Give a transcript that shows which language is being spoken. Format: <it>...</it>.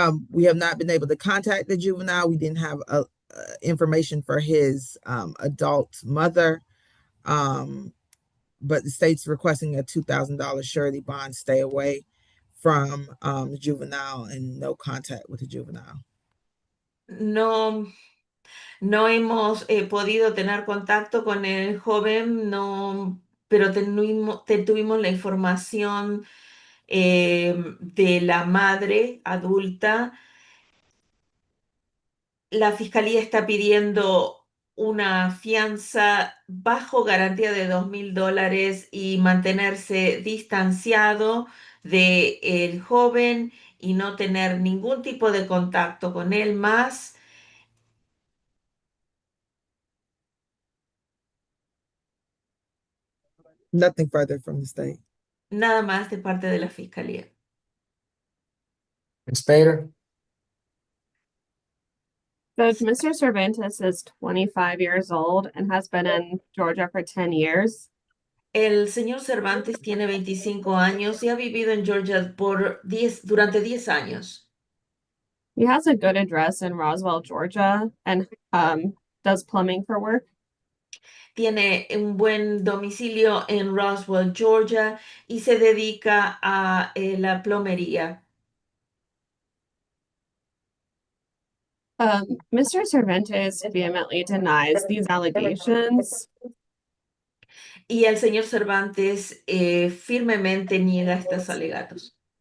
<en>We have not been able to contact the juvenile. We didn't have information for his adult mother. But the state's requesting a $2,000 surety bond, stay away from the juvenile and no contact with the juvenile.</en> <es>No, no hemos podido tener contacto con el joven, no, pero tuvimos la información de la madre adulta. La fiscalía está pidiendo una fianza bajo garantía de $2,000 y mantenerse distanciado del joven y no tener ningún tipo de contacto con él más</es> <en>Nothing further from the state.</en> <es>Nada más de parte de la fiscalía.</es> <en>Ms. Bader? Judge, Mr. Cervantes is 25 years old and has been in Georgia for 10 years.</en> <es>El señor Cervantes tiene 25 años y ha vivido en Georgia durante 10 años.</es> <en>He has a good address in Roswell, Georgia, and does plumbing for work.</en> <es>Tiene un buen domicilio en Roswell, Georgia, y se dedica a la plomería.</es> <en>Mr. Cervantes vehemently denies these allegations.</en> <es>Y el señor Cervantes firmemente niega estos alegatos.</es>